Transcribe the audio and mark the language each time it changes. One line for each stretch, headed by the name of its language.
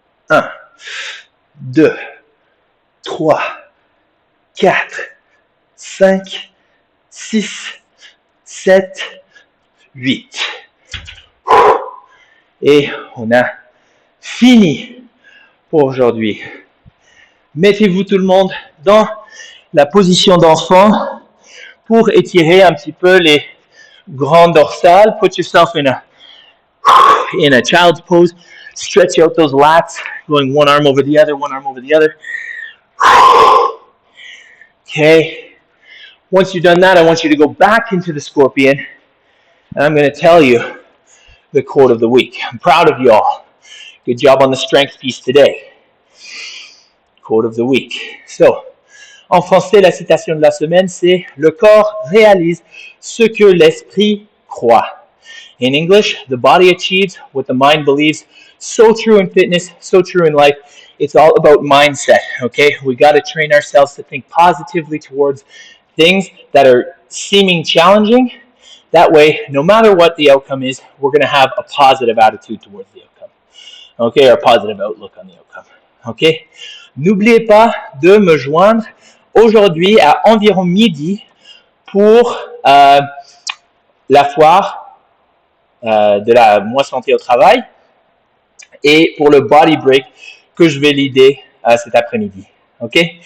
English: 1, 2, 3, 4, 5, 6, 7, 8.
French: Et on a fini pour aujourd'hui. Mettez-vous tout le monde dans la position d'enfant pour étirer un petit peu les grands dorsales.
English: Put yourself in a child's pose. Stretch out those lats, going one arm over the other, one arm over the other. Okay. Once you've done that, I want you to go back into the scorpion. And I'm going to tell you the quote of the week. I'm proud of y'all. Good job on the strength piece today. Quote of the week.
French: So, en français, la citation de la semaine, c'est « Le corps réalise ce que l'esprit croit ».
English: In English, the body achieves what the mind believes. So true in fitness, so true in life. It's all about mindset, okay? We got to train ourselves to think positively towards things that are seeming challenging. That way, no matter what the outcome is, we're going to have a positive attitude towards the outcome. Okay, or a positive outlook on the outcome. Okay?
French: N'oubliez pas de me joindre aujourd'hui à environ midi pour la foire de la Moi Santé au Travail et pour le body break que je vais leader cet après-midi. Ok?